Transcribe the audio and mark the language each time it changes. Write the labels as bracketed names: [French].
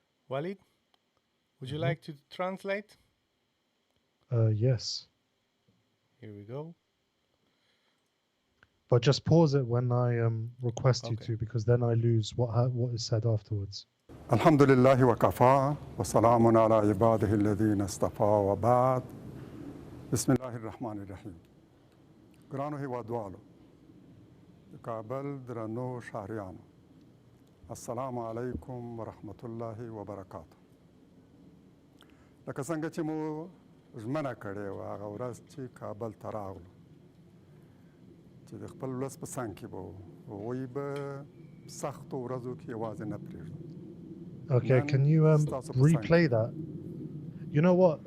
[English] Waleed, would you like to translate? Yes. Here we go. But just pause it when I request you to, because then I lose what is said afterwards. [Arabic] الحمد لله وكفى وسلام على عباده الذين اصطفى وبعد بسم الله الرحمن الرحيم [Pashto] ګرانو هیوادوالو د کابل درنو شهریانو السلام علیکم ورحمت الله وبرکاته لکه څنګه چې مو ژمنه کړې وه هغه ورځ چې کابل ته راغلو چې د خپل ولس په څنګ کې به وو هغوی به سختو ورځو کې یوازې نه پرېږدو. [English] Okay, can you replay that? You know what?